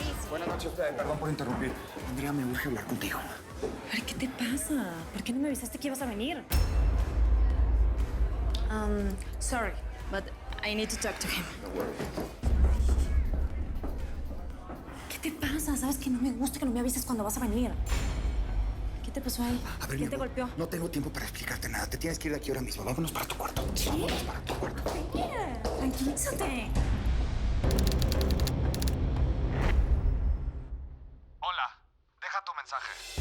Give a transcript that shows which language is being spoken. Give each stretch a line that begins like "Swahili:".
Spanish: Buenas noches, perdón por interrumpir. Andrea, me urge hablar contigo. A ver, ¿qué te pasa? ¿Por qué no me avisaste que ibas a venir?
English: Sorry, but I need to talk to him.
Spanish: ¿Qué te pasa? Sabes que no me gusta que no me avises cuando vas a venir. ¿Qué te pasó ahí? A ver, ¿Quién te golpeó? No tengo tiempo para explicarte nada. Te tienes que ir de aquí ahora mismo. Vámonos para tu cuarto. ¿Qué? Vámonos para tu cuarto. Mira, tranquilízate. Hola, deja tu mensaje.